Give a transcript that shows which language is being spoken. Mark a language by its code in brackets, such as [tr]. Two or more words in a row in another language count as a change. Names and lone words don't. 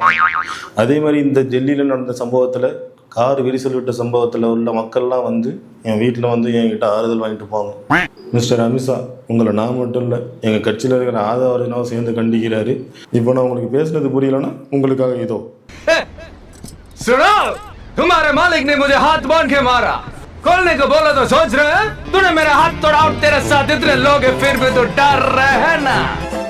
[ta] அதே மாதிரி இந்த டெல்லியில் நடந்த சம்பவத்தில் கார் விரிசல் விட்ட சம்பவத்தில் உள்ள மக்கள்லாம் வந்து என் வீட்டில் வந்து என்கிட்ட ஆறுதல் வாங்கிட்டு போவாங்க. மிஸ்டர் அமித்ஷா, உங்களை நான் மட்டும் இல்லை, எங்கள் கட்சியில் இருக்கிற ஆதரவினாவும் சேர்ந்து கண்டிக்கிறாரு. இப்போ நான் உங்களுக்கு பேசுனது புரியலன்னா உங்களுக்காக இதோ. [hi] सुनो, तुम्हारे मालिक ने मुझे हाथ बांध के मारा, खोलने को बोला तो सोच रहे हैं? तूने मेरा हाथ तोड़ा और तेरे साथ इतने लोग हैं, फिर भी तो डर रहे हैं ना?